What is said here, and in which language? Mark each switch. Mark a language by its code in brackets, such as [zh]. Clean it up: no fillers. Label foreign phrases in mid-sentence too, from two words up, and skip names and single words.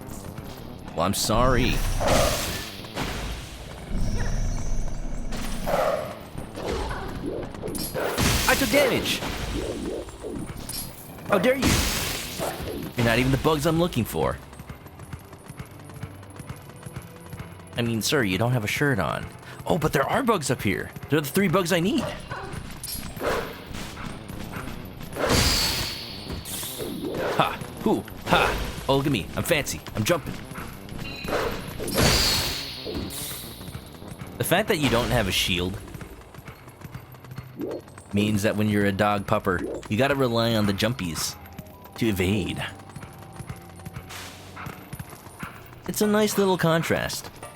[en] Well, I'm sorry. I took damage! How dare you? You're not even the bugs I'm looking for. I mean, sir, you don't have a shirt on. Oh, but there are bugs up here. They're the 3 bugs I need. Ha! Hoo! Ha! Oh, look at me. I'm fancy. I'm jumping. The fact that you don't have a shield means that when you're a dog pupper, you gotta rely on the jumpies to evade. It's a nice little contrast.